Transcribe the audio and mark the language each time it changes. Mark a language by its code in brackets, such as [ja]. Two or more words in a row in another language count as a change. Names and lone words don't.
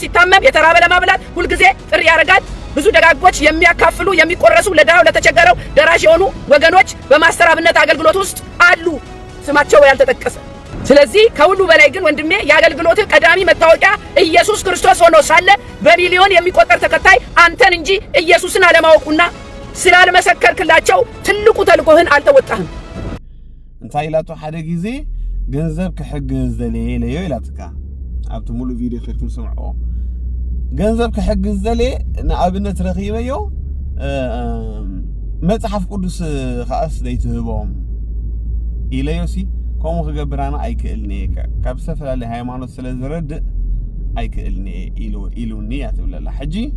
[am] ሲታመም የተራበ ለማብላት ሁልጊዜ ጥሪ ያደርጋል። ብዙ ደጋጎች የሚያካፍሉ የሚቆረሱ ለድሃው ለተቸገረው ደራሽ የሆኑ ወገኖች በማስተር አብነት አገልግሎት ውስጥ አሉ፣ ስማቸው ያልተጠቀሰ። ስለዚህ ከሁሉ በላይ ግን ወንድሜ የአገልግሎት ቀዳሚ መታወቂያ ኢየሱስ ክርስቶስ ሆኖ ሳለ በሚሊዮን የሚቆጠር ተከታይ አንተን እንጂ ኢየሱስን አለማወቁና ስላልመሰከርክላቸው ትልቁ ተልእኮህን አልተወጣህም። [ti] እንታይ ኢላቱ ሓደ ጊዜ ገንዘብ ክሕግዝ ዘልየ ለዮ ኢላትካ ኣብቲ ሙሉ ቪድዮ ከይትኩም ስምዕዎ ገንዘብ ክሕግዝ ዘልየ ንኣብነት ረኺበዮ መጽሓፍ ቅዱስ ኸኣስ ዘይትህቦም ኢለዮሲ ከምኡ ክገብራና ኣይክእልኒ ካብ ዝተፈላለየ ሃይማኖት ስለ ዝረድእ ኣይክእልኒ ኢሉኒ እያ ትብለላ። ሕጂ